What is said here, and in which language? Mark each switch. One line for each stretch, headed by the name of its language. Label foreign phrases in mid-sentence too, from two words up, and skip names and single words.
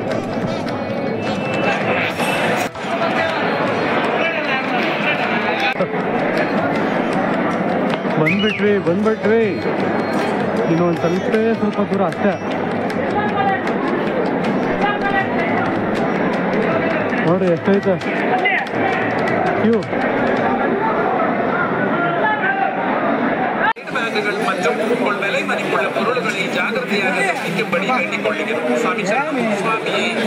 Kannada: ಬಂದ್ಬಿಟ್ವಿ. ಇನ್ನೊಂದು ಸ್ವಲ್ಪ ದೂರ ಅಷ್ಟೇ. ನೋಡಿ ಎಷ್ಟೈತೆ ಕ್ಯೂ.
Tamil: மற்றும் உங்கள் விலை மதிப்புள்ள பொருள்களை ஜாகிரதையாக தப்பிக்கும்படி வேண்டிக் கொள்கிறோம். சுவாமியே